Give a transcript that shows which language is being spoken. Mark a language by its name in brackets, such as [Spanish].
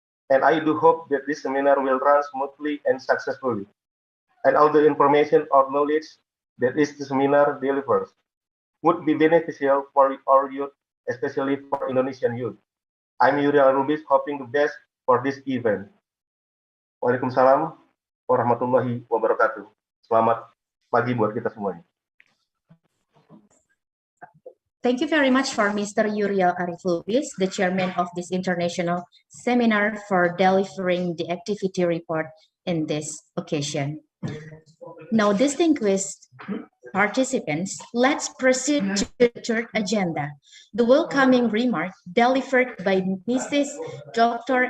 [English] And I do hope that this seminar will run smoothly and successfully. And all the information or knowledge that this seminar delivers would be beneficial for our youth, especially for Indonesian youth. I'm Uriel Rubis, hoping the best for this event. [Arabic] Waalaikumsalam warahmatullahi wabarakatuh. [Indonesian] Selamat pagi buat kita semuanya. [English] Thank you very much for Mr. Uriel Arif Lubis, the chairman of this international seminar, for delivering the activity report in this occasion. Now, distinguished participants, let's proceed to the third agenda, the welcoming remark delivered by Mrs. Dr.